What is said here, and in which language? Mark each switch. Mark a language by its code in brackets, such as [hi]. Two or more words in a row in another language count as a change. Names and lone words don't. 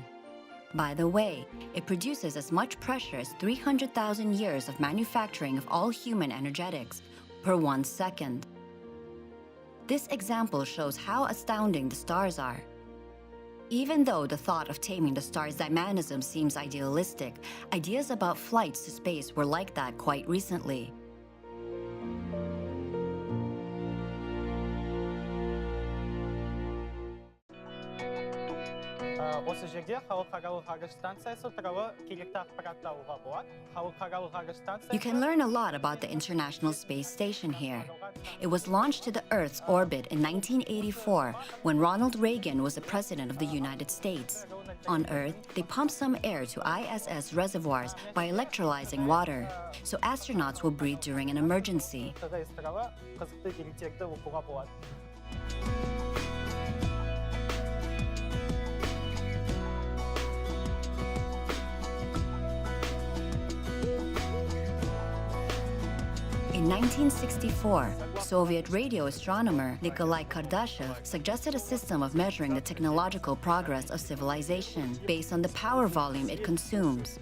[en] By the way, it produces as much pressure as 300,000 years of manufacturing of all human energetics per 1 second. This example shows how astounding the stars are. Even though the thought of taming the star's dynamism seems idealistic, ideas about flights to space were like that quite recently. [kk] осы жерде халықаралық ғарыш станциясы туралы керекті ақпаратты алуға болады. Халықаралық ғарыш станциясы [en] You can learn a lot about the International Space Station here. It was launched to the Earth's orbit in 1984 when Ronald Reagan was the President of the United States. On Earth, they pumped some air to ISS reservoirs by electrolyzing water, so astronauts will breathe during an emergency. [kk] қызықты деректерді оқуға болады. [en] In 1964, Soviet radio astronomer Nikolai Kardashev suggested a system of measuring the technological progress of civilization based on the power volume it consumes.